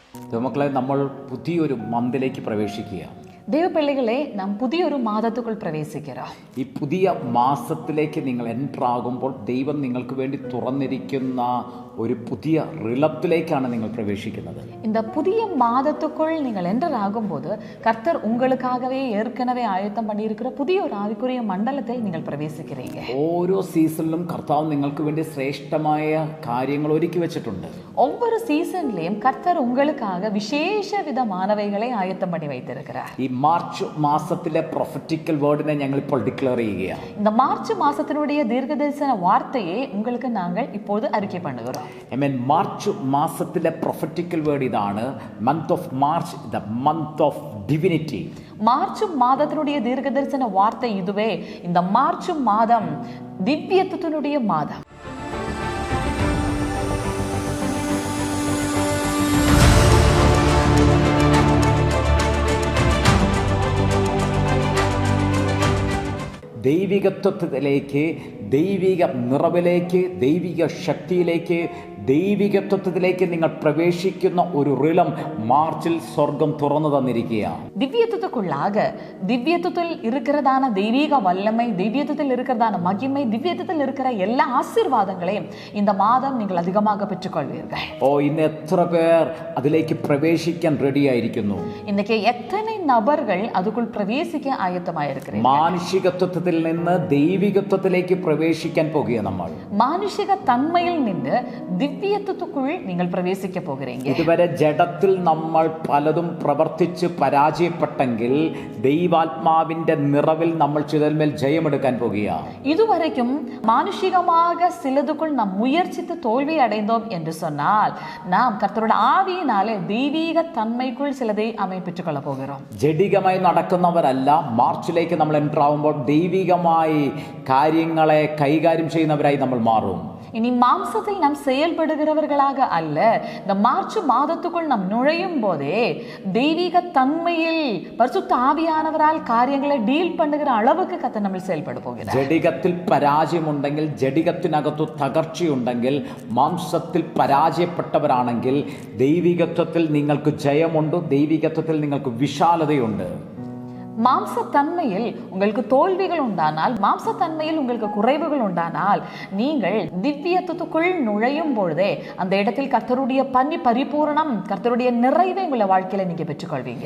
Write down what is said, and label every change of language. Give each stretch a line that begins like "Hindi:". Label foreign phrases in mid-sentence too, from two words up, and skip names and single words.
Malayalam: മക്കളെ, നമ്മൾ പുതിയൊരു മന്തിലേക്ക് പ്രവേശിക്കുക.
Tamil: தெய்வப்பிள்ளைகளே, நாம் புதியொரு மாதத்துக்குள் പ്രവേശിக்கிறோம்.
Malayalam: ഈ പുതിയ മാസത്തിലേക്ക് നിങ്ങൾ എൻ്റർ ആകുമ്പോൾ ദൈവം നിങ്ങൾക്ക് വേണ്ടി തുറന്നിരിക്കുന്ന ഒരു പുതിയ റിളത്തിലേക്കാണ് നിങ്ങൾ പ്രവേശിക്കുന്നത്.
Tamil: இந்த புதிய மாதத்துக்குள் நீங்கள் என்டர் ஆகும்போது கர்த்தர் உங்களுக்காகவே ஏற்கனவே ஆயத்தம் பண்ணியிருக்கிற புதிய ஒரு ஆவிக்குரிய மண்டலத்தில் நீங்கள் பிரவேசிக்கிறீங்க.
Malayalam: ഓരോ സീസണിലും കർത്താവ് നിങ്ങൾക്ക് വേണ്ടി ശ്രേഷ്ഠമായ കാര്യങ്ങൾ ഒരുക്കി വെച്ചിട്ടുണ്ട്.
Tamil: ஒவ்வொரு சீசன்லயும் கர்த்தர் உங்களுக்காக விசேஷ விதமானவைகளை ஆயத்தம் பண்ணி வைத்திருக்கிறார்.
Malayalam: ഈ മാർച്ച് മാസത്തിലെ
English: prophetical wordine
Malayalam: ഞങ്ങൾ ഇപ്പോൾ ഡിക്ലെയർ ചെയ്യുകയാണ്.
Tamil: இந்த மார்ச் மாசத்தினுடைய தீர்க்கதரிசன வார்த்தையை உங்களுக்கு நாங்கள் இப்போது அறிக்கை பண்ணுகிறோம்.
Malayalam: മാർച്ച് മാസത്തിലെ
English: prophetical word
Malayalam: ഇതാണ്:
English: Month of March, the Month of Divinity.
Tamil: மார்ச் மாதத்தினுடைய தீர்க்கதரிசன வார்த்தை இதுவே. இந்த மார்ச் மாதம் திவ்யத்துவத்தினுடைய மாதம்.
Malayalam: ദൈവികത്വത്തിലേക്ക്, ദൈവിക നിറവിലേക്ക്, ദൈവിക ശക്തിയിലേക്ക്, ദൈവികത്വത്തിലേക്ക് നിങ്ങൾ പ്രവേശിക്കുന്ന ഒരു റിലം മാർച്ചിൽ സ്വർഗം തുറന്നു തന്നിരിക്കുകയാണ്.
Tamil: திவ்யத்துவத்துக்குள்ளாக திவ்யத்துவத்தில் இருக்கிறதான தெய்வீக வல்லமை, திவ்யத்துவத்தில் இருக்கிறதான மகிமை, திவ்யத்துவத்தில் இருக்கிற எல்லா ஆசீர்வாதங்களையும் இந்த மாதம் நீங்கள் அதிகமாக பெற்றுக்கொள்வீர்கள்.
Malayalam: ഇന്ന് എത്ര പേർ അതിലേക്ക് പ്രവേശിക്കാൻ റെഡി ആയിരിക്കുന്നു?
Tamil: இன்னைக்கு எத்தனை நபர்கள் அதுக்குள் பிரவேசிக்க ஆயத்தமாயிருக்கிறீர்கள்?
Malayalam: മാനുഷികത്വത്തിൽ നിന്ന് ദൈവികത്വത്തിലേക്ക് പ്രവേശിക്കാൻ പോകുക. നമ്മൾ മാനുഷിക തന്മയിൽ നിന്ന് ദിവ്യത്വത്തിനുള്ളിൽ നിങ്ങൾ പ്രവേശിക്ക പോകുകയാണ്. ഇതുവരെ ജഡത്തിൽ നമ്മൾ പലതും പ്രവർത്തിച്ച് പരാജയപ്പെട്ടെങ്കിൽ ദൈവാത്മാവിന്റെ നിറവിൽ നമ്മൾ ചിലന്മേൽ ജയമെടുക്കാൻ പോകുകയാണ്.
Tamil: இதுவரைக்கும் மானுஷிகமாக சிலதுக்குள் நாம் முயற்சித்து தோல்வி அடைந்தோம் என்று சொன்னால் நாம் கர்த்தருடைய ஆவியினாலே தெய்வீக தன்மைக்குள் சிலதை அமைப்பிட்டுக் கொள்ள போகிறோம்.
Malayalam: ജഡികമായി നടക്കുന്നവരല്ല, മാർച്ചിലേക്ക് നമ്മൾ എൻ്റർ ആവുമ്പോൾ ദൈവികമായി കാര്യങ്ങളെ കൈകാര്യം ചെയ്യുന്നവരായി നമ്മൾ മാറും.
Tamil: இனி மாம்சத்தில் நாம் செயல்படுகிறவர்களாக அல்ல, இந்த மார்ச் மாதத்துக்குள் நாம் நுழையும் போதே தெய்வீக தன்மையில் பரிசுத்த ஆவியானவரால் காரியங்களை டீல் பண்ணுகிற அளவுக்கு கர்த்தர் നമ്മൾ செயல்பட പോകുகிறார்.
Malayalam: ജഡികത്തിൽ പരാജയമുണ്ടെങ്കിൽ, ജഡികത്തിനകത്തു തകർച്ചയുണ്ടെങ്കിൽ, മാംസത്തിൽ പരാജയപ്പെട്ടവരാണെങ്കിൽ ദൈവികത്വത്തിൽ നിങ്ങൾക്ക് ജയമുണ്ട്, ദൈവികത്വത്തിൽ നിങ്ങൾക്ക് വിശാലതയുണ്ട്.
Tamil: மாம்சத்தன்மையில் உங்களுக்கு தோல்விகள் உண்டானால், மாம்சத்தன்மையில் உங்களுக்கு குறைவுகள் உண்டானால், நீங்கள் திவ்யத்துவத்துக்குள் நுழையும் பொழுதே அந்த இடத்தில் கர்த்தருடைய பரிபூரணம், கர்த்தருடைய நிறைவை உள்ள வாழ்க்கையில நீங்க பெற்றுக்கொள்வீங்க.